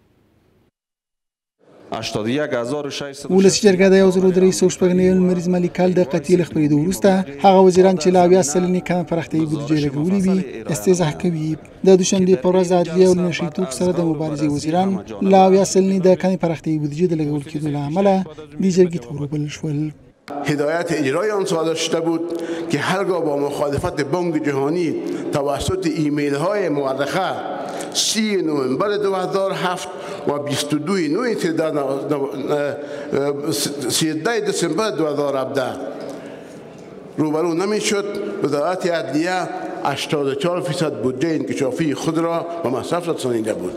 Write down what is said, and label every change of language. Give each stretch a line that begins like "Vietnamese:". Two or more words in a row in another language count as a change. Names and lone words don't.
Pashto: ولسي جرګه د 1396 لمریز مالي کال د قطعي له خپرېدو وروسته هغه وزیران چې له 80 سلنې کمه پراختیایي بودیجې لګولې وي استیضاح کوي. د دوشنبې په ورځ د عدلیې او نشه یي توکو سره د مبارزې وزیران له 80 سلنې د کمې پراختیایي بودیجې د لګول کېدو له امله دې جرګې ته وروبلل شول.
Persian: هدایت اجرای آن صادر شده بود که هرگاه با مخالفت بانک جهانی توسط ایمیل های مورخه 30 نوامبر 2007 و 22 دسامبر 2017 روبرو نمیشد، وزارت عدلیه 84% بودجه انکشافی خود را به مصرف رسانیده بود.